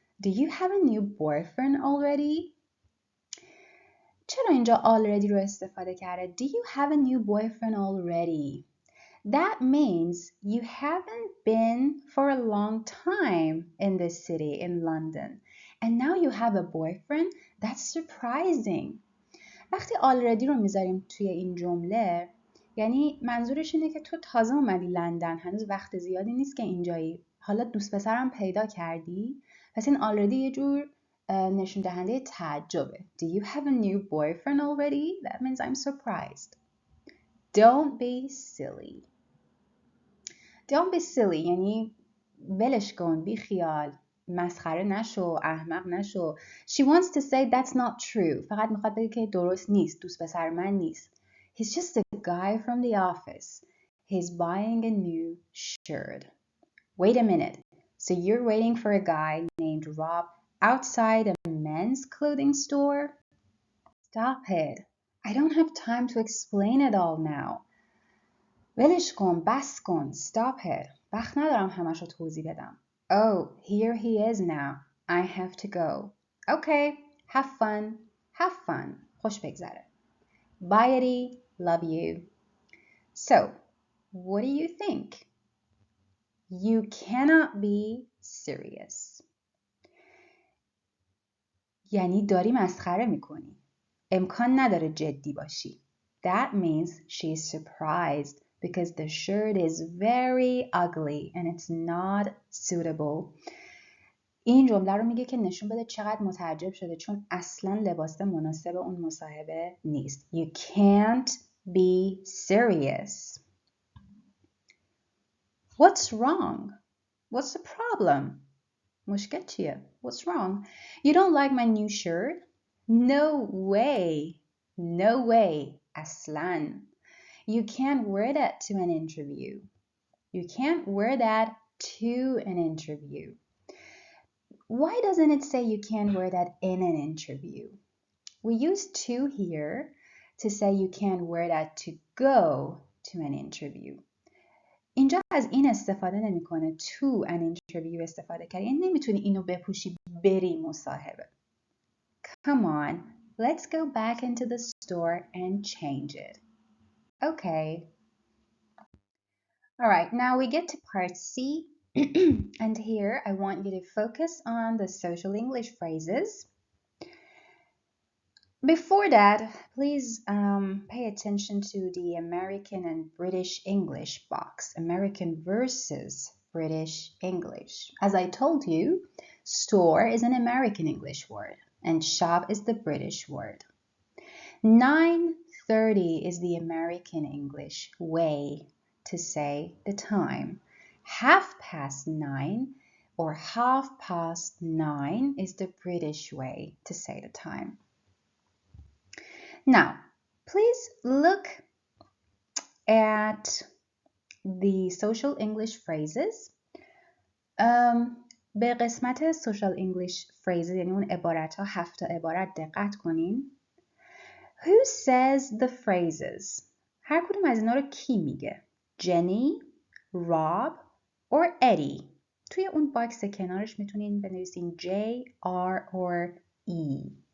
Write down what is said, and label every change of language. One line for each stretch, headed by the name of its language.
English: Do you have a new boyfriend already?
Persian: چرا اینجا already رو استفاده کرده؟
English: Do you have a new boyfriend already? That means you haven't been for a long time in this city in London. And now you have a boyfriend? That's surprising.
Persian: وقتی already رو میذاریم توی این جمله یعنی منظورش اینه که تو تازه اومدی لندن، هنوز وقت زیادی نیست که اینجایی، حالا دوست پسرم پیدا کردی. پس این already یه جور نشون دهنده تعجبه.
English: Do you have a new boyfriend already? That means I'm surprised. Don't be silly. Don't be silly
Persian: یعنی ولش کن، بی خیال، مسخره نشو، احمق نشو.
English: She wants to say that's not true.
Persian: فقط میخواد بگه که درست نیست، دوست پسر من نیست.
English: He's just a guy from the office. He's buying a new shirt. Wait a minute. So you're waiting for a guy named Rob outside a men's clothing store? Stop it. I don't have time to explain it all now.
Persian: ولش کن، بس کن.
English: Stop it.
Persian: وقت ندارم همش رو توضیح بدم.
English: Oh, here he is now. I have to go. Okay, have fun. Have fun.
Persian: خوش بگذره.
English: Bye, Eddie. Love you. So, what do you think? You cannot be serious.
Persian: یعنی داری مسخره میکنی. امکان نداره جدی باشی.
English: That means she's surprised because the shirt is very ugly and it's not suitable.
Persian: این جمله رو میگه که نشون بده چقدر متعجب شده چون اصلا لباس مناسب اون مصاحبه نیست.
English: You can't be serious. What's wrong? What's the problem?
Persian: مشکل چیه؟
English: What's wrong? You don't like my new shirt? No way. No way.
Persian: اصلاً.
English: You can't wear that to an interview. You can't wear that to an interview. Why doesn't it say you can't wear that in an interview? We use to here to say you can't wear that to go to an interview.
Persian: اینجا از این استفاده نمیکنه.
English: To an interview
Persian: استفاده کرد. یعنی نمیتونی اینو بپوشی بری مصاحبه.
English: Come on, let's go back into the store and change it. Okay. All right, now we get to part C. And here I want you to focus on the social English phrases. Before that, please pay attention to the American and British English box. American versus British English. As I told you, store is an American English word and shop is the British word. 9:30 is the American English way to say the time. 9:30 or 9:30 is the British way to say the time. Now, please look at the social English phrases.
Persian: به قسمت سوشال انگلیش phrases یعنی اون عبارت ها 7 عبارت دقت کنین.
English: Who says the phrases؟
Persian: هر کدوم از اینا رو کی میگه؟ Jenny, Rob or Eddie؟ توی اون باکس کنارش میتونین بنویسین J, R or E.